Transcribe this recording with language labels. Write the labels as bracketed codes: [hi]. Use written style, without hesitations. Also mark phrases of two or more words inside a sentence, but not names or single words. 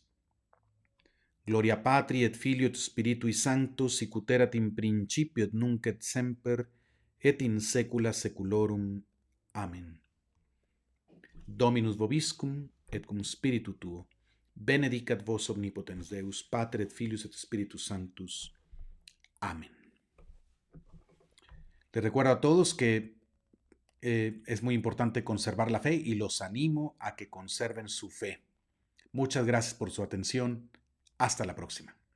[la] Gloria Patri et Filio et Spiritui Sancto, sicut erat in principio et nunc et semper, et in saecula saeculorum. Amen. Dominus vobiscum, et cum spiritu tuo. Benedicat vos omnipotens Deus, Pater et Filius et Spiritus Sanctus. [es] Amén. Les recuerdo a todos que es muy importante conservar la fe y los animo a que conserven su fe. Muchas gracias por su atención. Hasta la próxima.